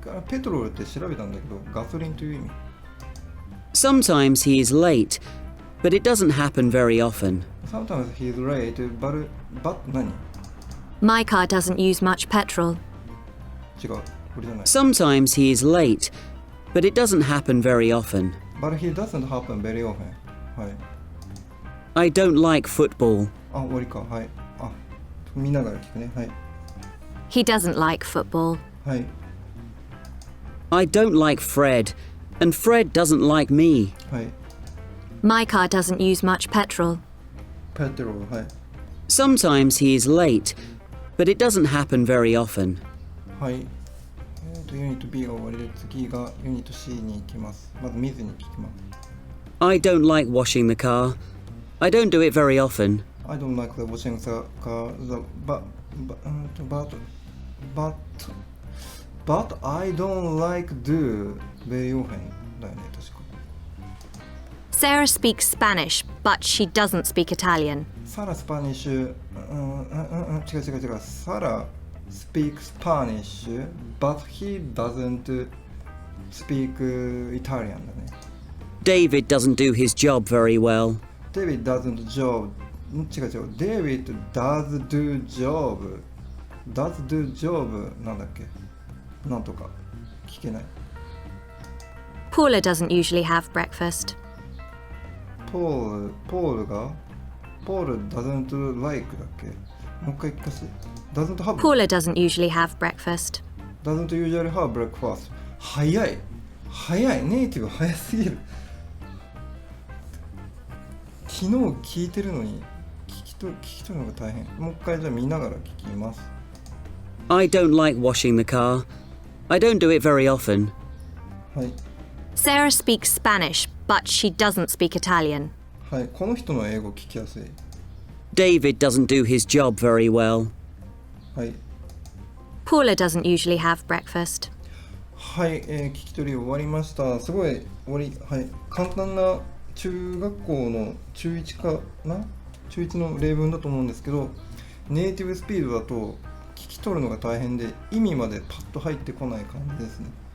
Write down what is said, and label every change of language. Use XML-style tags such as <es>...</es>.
<ja>ペトロールって調べたんだけど、ガソリンという意味。</ja> <en>Sometimes he is late, but it doesn't happen very often. Sometimes he's late, but 何？ My car doesn't use much petrol.</en> <ja>違う。これじゃない。</ja> <en>Sometimes he is late, but it doesn't happen very often. But he doesn't happen very often.</en> <ja>はい。</ja> <en>I don't like football.</en> <ja>終わりか。はい。見ながら聞くね。はい。</ja> <en>He doesn't like football.</en> <ja>はい。</ja> <en>I don't like Fred, and Fred doesn't like me.</en> <ja>はい。</ja> <en>My car doesn't use much petrol.</en> <ja>ペトロール。はい。</ja> <en>Sometimes he is late, but it doesn't happen very often.</en> <ja>はい。ユニット B が終わりで、次がユニット C に行きます。まず見ずに聞きます。</ja> <en>I don't like washing the car. I don't do it very often. I don't like the washing the car, but I don't like do very often</en> <ja>だよね、確か。</ja> <en>Sarah speaks Spanish, but she doesn't speak Italian.</en> <ja>サラスパニッシュ、違う。</ja> <en>サラ speaks Spanish, but he doesn't speak Italian</en> <ja>だね。</ja> <en>David doesn't do his job very well. David doesn't job.</en> <ja>違う。</ja> <en>David does do job. Does do job</en> <ja>なんだっけ？なんとか聞けない。</ja> <en>Paula doesn't usually have breakfast. ポール doesn't like</en> <ja>だっけ？もう一回聞かせ。</ja> <en>doesn't have Paula doesn't usually have breakfast. doesn't usually have breakfast.</en> <ja>早い。ネイティブ早すぎる。昨日聞いてるのに聞き取るのが大変。もう一回じゃあ見ながら聞きます。</ja> <en>I don't like washing the car. I don't do it very often.</en> <ja>はい。</ja> <en>Sarah speaks Spanish, but she doesn't speak Italian.</en> <ja>はい。この人の英語聞きやすい。</ja> <en>David doesn't do his job very well.</en> <ja>はい。</ja> <en>Paula doesn't usually have breakfast.</en> <ja>はい、聞き取り終わりました。すごい簡単な中学校の中1かな中1の例文だと思うんですけど、ネイティブスピードだと聞き取るのが大変で意味までパッと入ってこない感じですね。</ja>